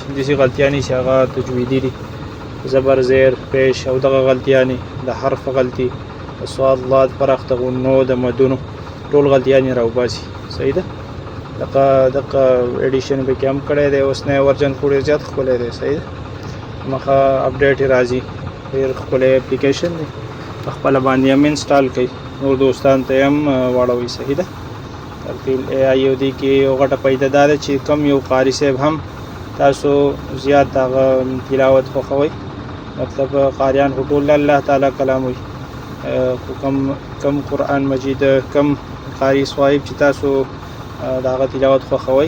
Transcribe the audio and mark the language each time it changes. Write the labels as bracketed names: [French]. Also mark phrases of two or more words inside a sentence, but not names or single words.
[Pashto] داسې غلطیانې چې هغه تجویدي دي، زبر زیر پیش او دغه غلطیانې د حرف غلطي د صاد لاد فرق د غنو د مدونو ټول غلطیانې راوباسي. صحیح ده. دغه ایډیشن پکې هم کړی دی. اوس نوی ورژن خو ډېر زیات ښکلی دی. صحیح ده. مخه اپډیټ یې راځي. ډېر ښکلی اپلیکیشن دی. په خپله باندې هم انسټال کړئ، نور دوستانو ته یې هم واړوئ. صحیح ده. ترتیل اے آئی یو دې کې یو غټه فایده دا ده چې کم یو قاري صاحب هم تاسو زیات هغه تلاوت خوښوئ. مطلب قاریان خو ټول الله تعالی کلام وي، خو کم قرآن مجید کم قاری صاحب چې تاسو د هغه تلاوت خوښوئ.